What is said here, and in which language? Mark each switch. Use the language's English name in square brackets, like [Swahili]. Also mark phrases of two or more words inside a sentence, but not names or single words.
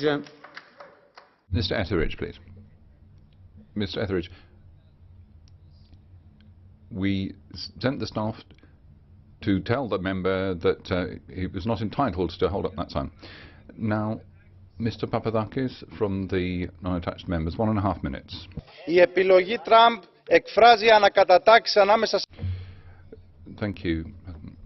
[English] Mr. Etheridge, please. Mr. Etheridge, we sent the staff to tell the member that he was not entitled to hold up that sign. Now, Mr. Papadakis from the non-attached members, 1.5 minutes. [Greek] Η επιλογή Τραμπ εκφράζει ανακατατάξεις ανάμεσα. [English] Thank you.